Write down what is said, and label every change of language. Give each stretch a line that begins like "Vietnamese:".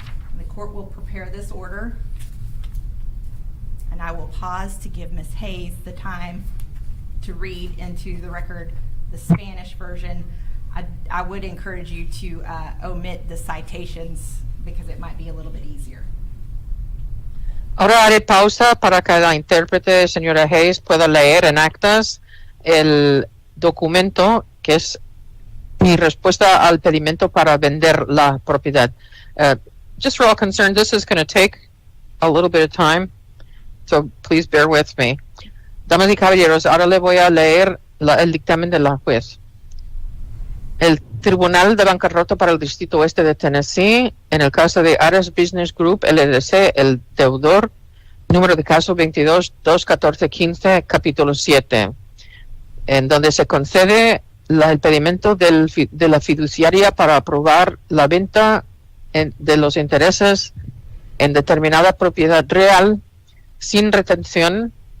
English: And the court will prepare this order, and I will pause to give Ms. Hayes the time to read into the record the Spanish version. I would encourage you to omit the citations because it might be a little bit easier.
Spanish: Ahora haré pausa para que la intérprete, señora Hayes, pueda leer en actas el documento que es mi respuesta al pedimento para vender la propiedad.
English: Just for all concerned, this is going to take a little bit of time, so please bear with me.
Spanish: Damas y caballeros, ahora le voy a leer el dictamen de la juez. El Tribunal de Bancarrota para el Distrito Oeste de Tennessee, en el caso de Aras Business Group, LLC, el deudor, número de caso 22-214-15, capítulo 7, en donde se concede el pedimento de la fiduciaria para aprobar la venta de los intereses en determinada propiedad real sin retención